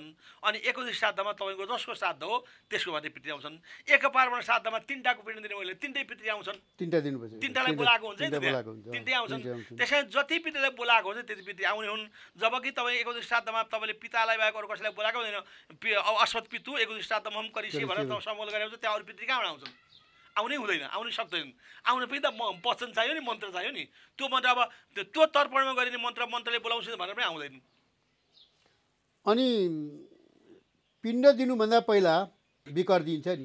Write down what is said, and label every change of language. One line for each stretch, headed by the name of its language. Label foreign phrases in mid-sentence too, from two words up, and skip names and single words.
Nepali: अनि एकादशी श्राद्धमा तपाईँको जसको श्राद्ध हो त्यसको माथि पितृ आउँछन्। एक पार्वण श्राद्धमा 3टाको पिण्ड दिने मैले 3टै पितृ आउँछन्। 3टालाई बोलाएको हुन्छ नि, 3टै आउँछन्। त्यसैले जति पितृलाई बोलाएको हुन्छ त्यति पितृ आउने हुन्। जबकि तपाईँ एकादशी श्राद्धमा तपाईँले पितालाई बाहेक अरू कसैलाई बोलाएको हुँदैन। अब अश्वत पितु एकादशी श्राद्धमा हम करिसे भनेर सम्बोधन गरेको हुन्छ, त्यहाँ अरू पितृ कहाँबाट आउँछन्? आउनै हुँदैन, आउनै सक्दैनन्। आउनु पनि त वचन चाहियो नि, मन्त्र चाहियो नि। त्यो मन्त्र अब त्यो तर्पणमा गरिने मन्त्रले बोलाउँछ भनेर पनि आउँदैन। अनि पिण्ड दिनुभन्दा पहिला बिकर दिन्छ नि।